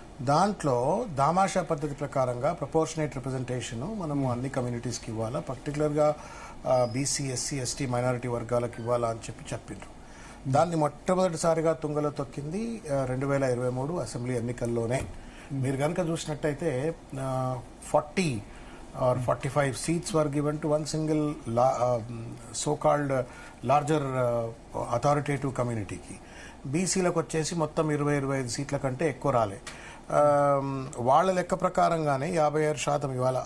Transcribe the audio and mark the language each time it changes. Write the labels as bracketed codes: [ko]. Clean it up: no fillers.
[te] దాంట్లో దామాషా పద్ధతి ప్రకారంగా ప్రపోర్షనేట్ రిప్రజెంటేషన్ మనము అన్ని కమ్యూనిటీస్కి ఇవ్వాలా, పర్టికులర్గా బీసీ, ఎస్సీ, ఎస్టీ, మైనారిటీ వర్గాలకు ఇవ్వాలా అని చెప్పిండ్రు. దాన్ని మొట్టమొదటిసారిగా తుంగలో తొక్కింది 2023 అసెంబ్లీ ఎన్నికల్లోనే. మీరు కనుక చూసినట్టయితే [en] 40 or 45 seats were given to one single so-called larger authoritative community కి. [te] బీసీలకు వచ్చేసి మొత్తం 20-25 సీట్ల కంటే ఎక్కువ రాలే. వాళ్ళ లెక్క ప్రకారంగానే 56% ఇవాళ.